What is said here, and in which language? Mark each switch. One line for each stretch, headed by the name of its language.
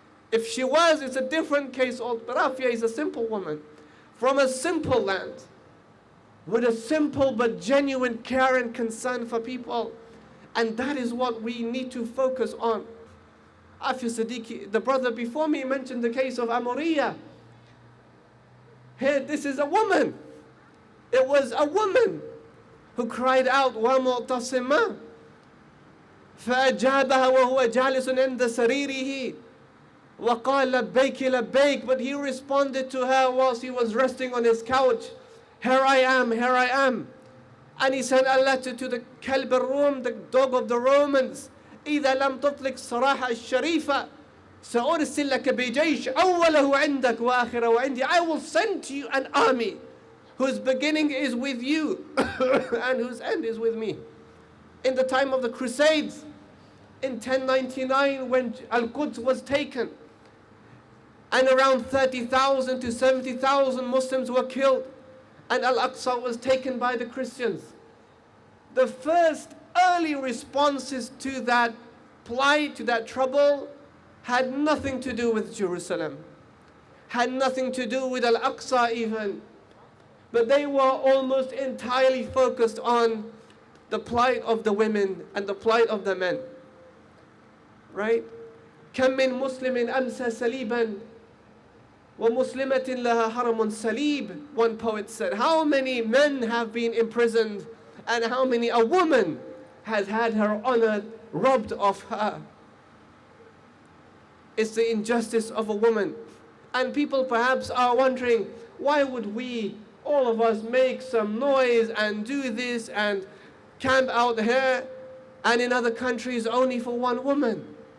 English: If she was, it's a different case. But Aafia is a simple woman from a simple land with a simple but genuine care and concern for people. And that is what we need to focus on. Aafia Siddiqui, the brother before me, mentioned the case of Amoriya. Here, this is a woman. It was a woman who cried out,
Arabic: وَمُعْتَصِمًا فَأَجَابَهَا وَهُوَ جَالِسٌ عِنْدَ سَرِيرِهِ وَقَالَ لَبَّيْكِ لَبَّيْكِ.
English: But he responded to her whilst he was resting on his couch, here I am, here I am. And he sent a letter to the Kalb al-Rum, the dog of the Romans.
Arabic: إِذَا لَمْ تُطْلِقْ صَرَاحَ الشَّرِيفَ سَأُرْسِلْ لَكَ بِجَيْشٍ أَوَّلَهُ عِنْدَكَ وَآخِرَهُ عِنْدِي.
English: I will send to you an army whose beginning is with you and whose end is with me. In the time of the Crusades, in 1099, when Al-Quds was taken, and around 30,000 to 70,000 Muslims were killed, and Al-Aqsa was taken by the Christians. The first early responses to that plight, to that trouble, had nothing to do with Jerusalem, had nothing to do with Al-Aqsa even, but they were almost entirely focused on the plight of the women and the plight of the men. Right?
Arabic: كم من مسلم أمسى سليبا ومسلمة لها حرم سليب.
English: One poet said, how many men have been imprisoned and how many a woman has had her honor robbed of her. It's the injustice of a woman. And people perhaps are wondering, why would we, all of us, make some noise and do this and camp out here and in other countries only for one woman?